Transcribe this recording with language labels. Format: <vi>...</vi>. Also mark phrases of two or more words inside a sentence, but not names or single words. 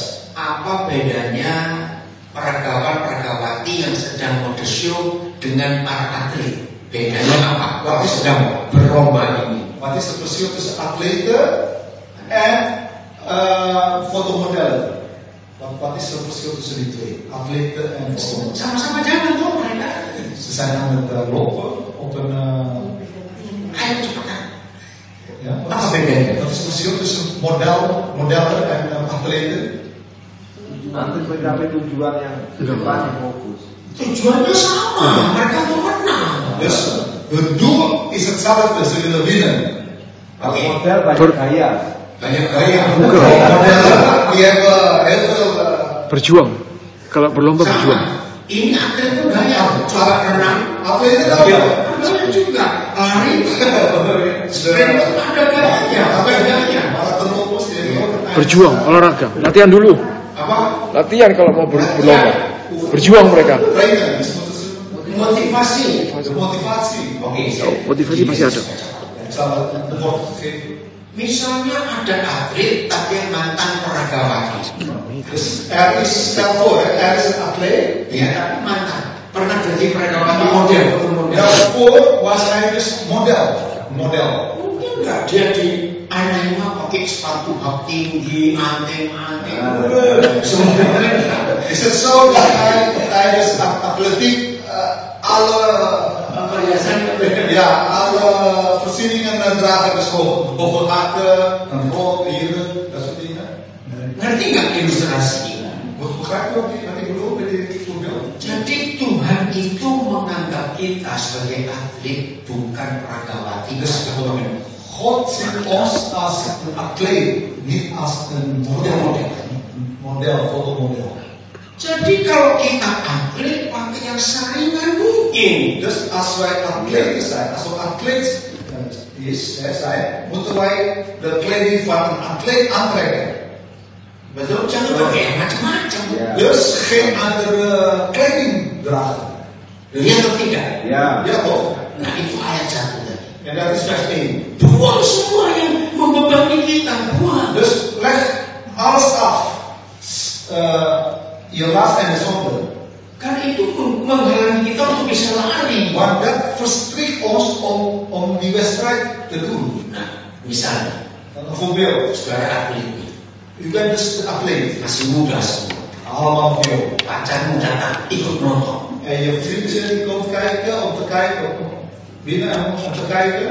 <id>Apa bedanya peragawan-peragawati yang sedang modeshow dengan para atlet? Bedanya apa? Waktu sedang berlomba ini.</id> <nl>Wat is het verschil tussen atleten en fotomodellen? Wat is het verschil tussen die twee? Atleten en fotomodellen.</nl> <id>Sama-sama jalan tuh mereka.</id> <nl>Ze zijn aan het lopen op een.</nl> <id>Ayo cepetan.</id> <nl>Ja,</nl> <id>Apa bedanya?</id> <nl>wat is het verschil tussen modellen en atleten?</nl> <id>Nanti mencapai tujuan yang depan fokus. Tujuannya sama, mereka mau menang.</id> <nl>Dus het doel is hetzelfde, ze willen winnen.</nl> <id>Oke. Model banyak gaya. Banyak gaya.</id> <nl>Die hebben heel veel.</nl> <id>Berjuang. Kalau berlomba berjuang. Ini atlet itu gaya, cara renang. Atlet itu Iya. Renang juga, lari. Sprint itu ada gayanya, apa gayanya? Berjuang, olahraga. Latihan dulu. Apa? Latihan kalau mau berlomba. Berjuang mereka.</id> <nl>Trainen, dus moeten ze</nl> <id>Motivasi.</id> <nl>de motivatie.</nl> <id>Oke, Motivasi pasti ada.</id> <nl>Ik zal het woord geven.</nl> <id>Misalnya ada atlet tapi mantan peragawati.</id> <nl>Dus stel voor, er is een atleet.</nl> <id>Ya, tapi mantan. Pernah jadi peragawati model.</id> <nl>Daarvoor was hij dus model.</nl> <id>Mungkin enggak dia di anehnya pakai sepatu hak tinggi, anting-anting.</id> <nl>Is het zo dat hij tijdens atletiek alle voorzieningen dragen, dus bijvoorbeeld hakken, een rol, hielen, dat soort dingen?</nl> <id>Ngerti nggak ilustrasi?</id> <nl>Begrijp je wat ik bedoel met dit voorbeeld?</nl> <id>Jadi Tuhan itu menganggap kita sebagai atlet bukan peragawati.</id> <nl>Dus God ziet ons als een atleet, niet als een fotomodel.</nl> <id>Jadi kalau kita atlet pakai yang saringan mungkin.</id> <nl>Dus als wij atleten zijn, als we atleet zijn, moeten wij de kleding van een atleet aantrekken.</nl> <id>Betul, jangan pakai yang macam-macam.</id> <nl>Dus geen andere kleding dragen.</nl> <id>Iya atau tidak? Ya.</id> <nl>Ja toch?</nl> <id>Nah itu ayat 1 tadi.</id> <nl>En dat is vers 1.</nl> <id>Buang semua yang membebani kita, buang.</id> <nl>Dus leg alles af. Je last en de zonde.</nl> <id>Karena itu menghalangi kita untuk bisa lari.</id> <nl>Want dat verstrikt ons om die wedstrijd te doen.</nl> <id>Nah, misalnya,</id> <nl>Een voorbeeld.</nl> <id>saudara atlet ini</id> <nl>U bent dus een atleet.</nl> <id>masih muda semua.</id> <nl>Allemaal jong.</nl> <id>Pacarmu datang ikut nonton.</id> <nl>En je vriendje die komt kijken, om te kijken, binnen om te kijken.</nl>